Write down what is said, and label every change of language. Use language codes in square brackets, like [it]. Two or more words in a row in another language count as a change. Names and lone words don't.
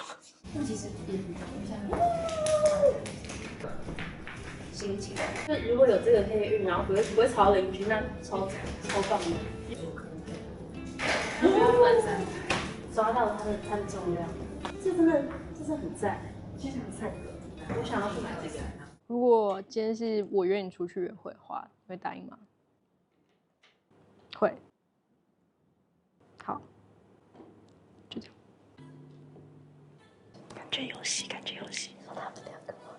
[zh] 那其實也很像心情，就如果有這個黑運，然後不會吵鄰居，那超棒的。抓到它的重量，這真的很讚，非常讚。我想要去買這個。如果今天是我約你出去約會的話，你會答應嗎？會。好，就這樣。感覺遊戲。說他們兩個嗎？